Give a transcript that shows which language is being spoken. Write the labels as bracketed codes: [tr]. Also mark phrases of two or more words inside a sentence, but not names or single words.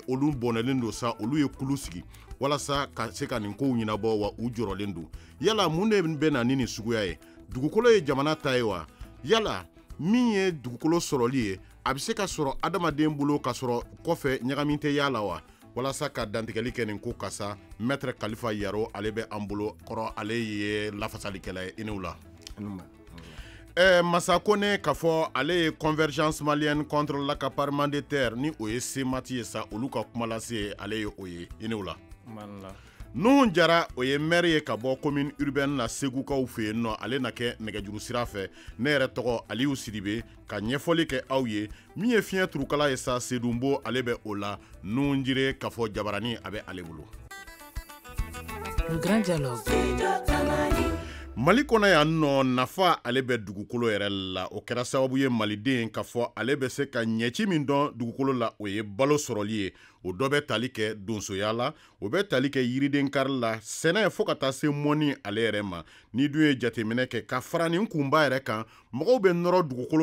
[bm] olu bɔnɛlen do sa olu ye kulu sigi walasa ka se ka nin kow ɲɛnabɔ wa u jɔrɔlen do yala mun de bɛ na ni nin suguya ye dugukolo ye jamana ta ye wa yala min ye dugukolo sɔrɔli ye a bɛ se ka sɔrɔ adamaden bolo ka sɔrɔ kɔfɛ ɲagamin tɛ yala wa walasa ka dantigɛli kɛ nin ko kasa maître Kalifa Yaro ale bɛ an bolo kɔrɔ ale ye lafasalikɛla ye inew la Massa Kone k'a fɔ ale ye [fr] convergence malienne contre l'accaparement des terres [bm] ni o ye semati ye sa olu ka kuma lase ale ye o ye inew la Nuhun Jara o ye maire ye ka bɔ [fr] commune urbaine [bm] la Segukaw fɛ yen nɔ ale na kɛ nɛgɛjuru sira fɛ ne yɛrɛ tɔgɔ Aliyu Sidibe ka ɲɛfɔli kɛ aw ye min ye fiɲɛ turukala ye sa Sedumbo ale bɛ o la Nuhun Jire k'a fɔ Jabarani a bɛ ale bolo [fr] Le grand dialogue. [bm] Mali kɔnɔ yan nɔ nafa ale bɛ dugukolo yɛrɛ la o kɛra sababu ye maliden k'a fɔ ale bɛ se ka ɲɛci min dɔn dugukolo la o ye balo sɔrɔli ye o dɔ bɛ tali kɛ donsoya la o bɛ tali kɛ yiriden kari la sɛnɛ fo ka taa se mɔni ale yɛrɛ ma ni dun ye jateminɛ kɛ ka fara nin kunba yɛrɛ kan mɔgɔw bɛ nɔrɔ dugukolo